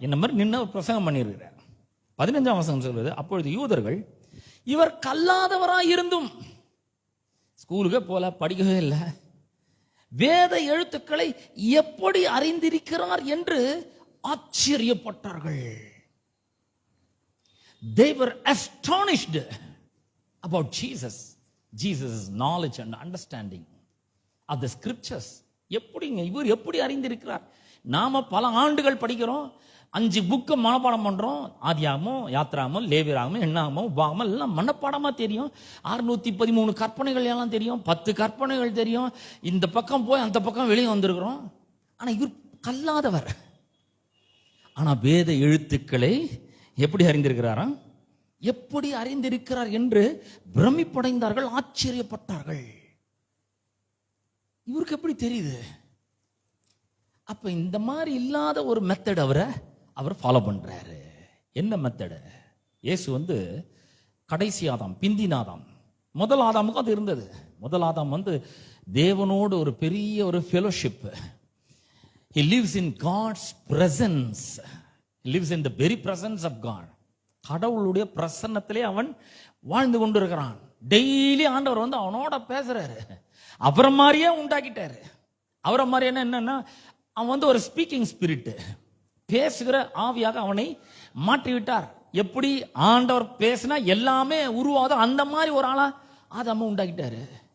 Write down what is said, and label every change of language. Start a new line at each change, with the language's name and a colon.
Tamil: என்ன மாதிரி நின்று பிரசங்கம் பண்ணியிருக்கிறார். 15ஆம் வசனம் சொல்வது, அப்பொழுது யூதர்கள் இவர் கல்லாதவராய் இருந்தும், ஸ்கூலுக்கே போல, படிக்கவே இல்லை, வேத எழுத்துக்களை எப்படி அறிந்திருக்கிறார் என்று ஆச்சரியப்பட்டார்கள்.
English: They were astonished about Jesus' knowledge and understanding of the scriptures.
Tamil: எப்படிங்க இவர் எப்படி அறிந்திருக்கிறார்? நாம பல ஆண்டுகள் படிக்கிறோம், 5 புக்கு மனப்பாடம் பண்றோம். ஆதியாகமம், யாத்ராகமம், லேவியராகமம், எண்ணாகமம், உபாகமம் எல்லாம் மனப்பாடமா தெரியும். 613 கற்பனைகள் எல்லாம் தெரியும், 10 கற்பனைகள் தெரியும். இந்த பக்கம் போய் அந்த பக்கம் வெளியே வந்திருக்கிறோம். ஆனா இவர் கல்லாதவர். ஆனா வேத எழுத்துக்களை எப்படி அறிந்திருக்கிறாராம்? எப்படி அறிந்திருக்கிறார் என்று பிரமிப்படைந்தார்கள், ஆச்சரியப்பட்டார்கள். இவருக்கு எப்படி தெரியுது? அப்ப இந்த மாதிரி இல்லாத ஒரு மெத்தட் அவர் ஃபாலோ பண்றாரு. என்ன மெத்தடு? இயேசு கடைசி ஆதாம், பிந்தின ஆதாம். முதல் ஆதாமுக்கும் அது இருந்தது. முதல் ஆதாம் தேவனோடு ஒரு பெரிய ஒரு fellowship.
English: He lives in God's presence. He lives in the very presence of God.
Tamil: கடவுளுடைய பிரசன்னத்திலே அவன் வாழ்ந்து கொண்டிருக்கிறான். டெய்லி ஆண்டவர் அவனோட பேசுறாரு. அப்புறம் மாதிரியே உண்டாக்கிட்டாரு. அவரை மாதிரி என்னன்னா அவன் ஒரு ஸ்பீக்கிங் ஸ்பிரிட், பேசுகிற ஆவியாக அவனை மாற்றி விட்டார். எப்படி ஆண்டவர் பேசினா எல்லாமே உருவாதோ அந்த மாதிரி ஒரு ஆளா ஆதாம உண்டாக்கிட்டாரு.